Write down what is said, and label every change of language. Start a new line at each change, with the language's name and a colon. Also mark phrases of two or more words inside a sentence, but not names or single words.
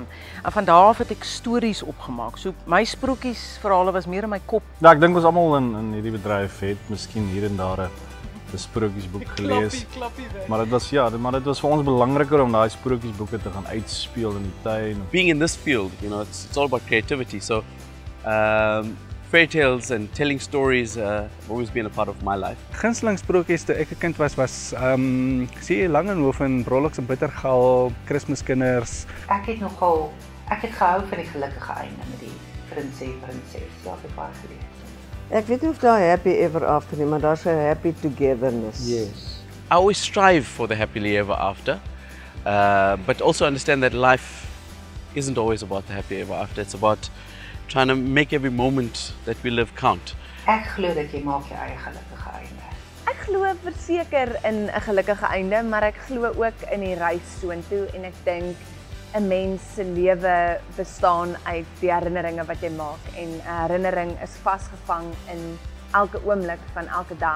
Afrikaans: En van daar af het ek stories opgemaak. So my sprokiesverhale was meer in my kop. Ja, ek dink ons almal in hierdie bedryf het miskien hier en daar 'n sprokiesboek gelees. Maar dit was dit was vir ons belangriker om daai sprokiesboeke te gaan uitspeel in die tuin.
English: Being in this field, you know, it's all about creativity. So fairy tales and telling stories have always been a part of my life.
Afrikaans: Gunsteling sprokies toe ek 'n kind was sien Langenhof en Brollox en Bittergal, Kersskinders. Ek het gehou van die gelukkige einde met die prins en prinses. Ja, ek het baie gelees. Ek weet nie of daar
English: happy ever after
Afrikaans: nie, maar daar's 'n
English: happy togetherness. Yes. I always strive for the happily ever after, but also understand that life isn't always about the happy ever after. It's about trying to make every moment that we live count.
Afrikaans: Ek glo dat jy maak jou eie gelukkige einde. Ek glo verseker in 'n gelukkige einde, maar ek glo ook in die reis soontoe en ek dink 'n mens se lewe bestaan uit die herinneringe wat jy maak en 'n herinnering is vasgevang in elke oomblik van elke dag.